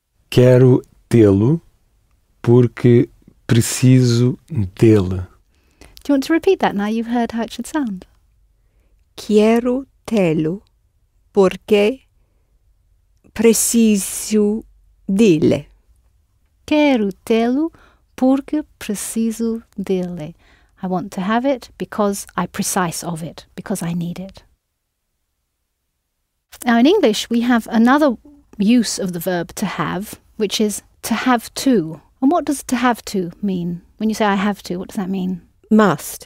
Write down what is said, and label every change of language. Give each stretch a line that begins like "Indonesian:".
Portuguese: Quero tê-lo porque preciso dele.
English: Do you want to repeat that now you've heard how it should sound?
Portuguese: Quero tê-lo porque preciso dele. Quero tê-lo porque preciso dele.
English: I want to have it because I precise of it, because I need it. Now in English we have another use of the verb to have, which is to have to. And what does to have to mean? When you say I have to, what does that mean? Must.